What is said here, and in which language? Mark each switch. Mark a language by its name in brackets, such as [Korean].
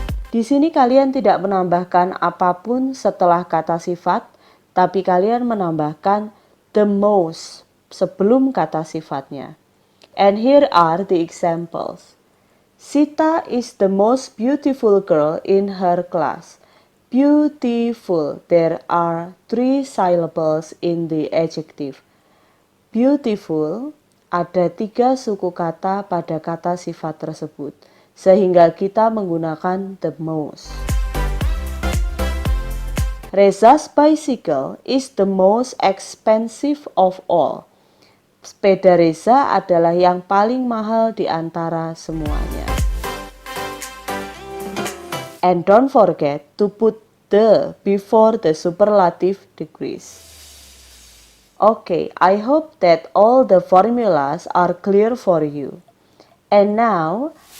[Indonesian] Di sini kalian tidak menambahkan apapun setelah kata sifat, tapi kalian menambahkan the most sebelum kata sifatnya. [English] And here are the examples. Sita is the most beautiful girl in her class. Beautiful. There are 3 syllables in the adjective. [Indonesian] Beautiful, ada 3 suku kata pada kata sifat tersebut, sehingga kita menggunakan the most. [English] Reza's bicycle is the most expensive of all. [Indonesian] Sepeda Reza adalah yang paling mahal di antara semuanya. [English] And don't forget to put the before the superlative degrees. Okay, I hope that all the formulas are clear for you. And now,